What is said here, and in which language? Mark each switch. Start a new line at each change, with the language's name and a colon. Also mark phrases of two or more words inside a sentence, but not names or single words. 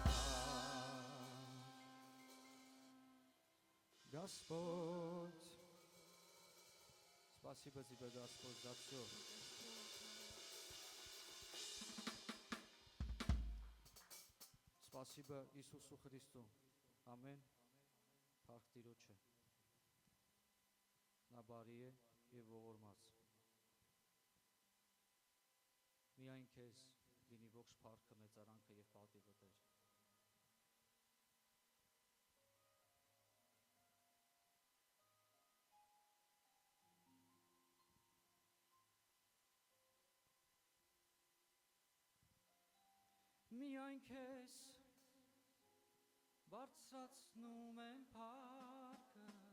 Russian: Господь, спасибо Тебе, Господь, за все. Спасибо Иисусу Христу.
Armenian: Ամեն Փառք Տիրոջը նա բարի է եւ ողորմած միայն քեզ լինի ողջ փառքը, մեծարանքը եւ պատիվը Տեր միայն քեզ բարձրացնում եմ փառքը